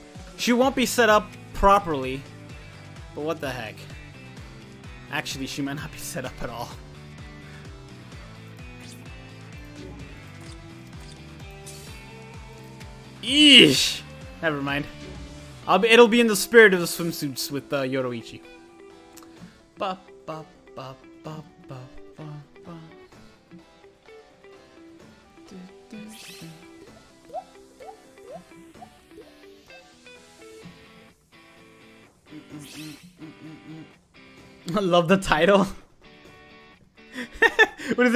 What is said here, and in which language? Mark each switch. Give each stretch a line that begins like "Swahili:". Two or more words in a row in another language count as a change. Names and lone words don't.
English: She won't be set up properly, but what the heck. Actually, she might not be set up at all. Eesh! Never mind. It'll be in the spirit of the swimsuits with Yoroichi. Ba ba ba ba ba ba ba. I love the title. What is it?